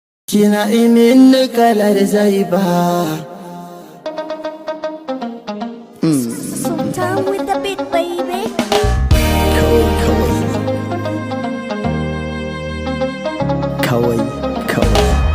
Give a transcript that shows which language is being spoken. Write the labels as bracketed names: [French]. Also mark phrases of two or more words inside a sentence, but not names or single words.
[Hausa] Kina yi min kalar zaiba. [English] Sultan with the beat, baby. [Hausa] Kawai, kawai. Kawai, kawai.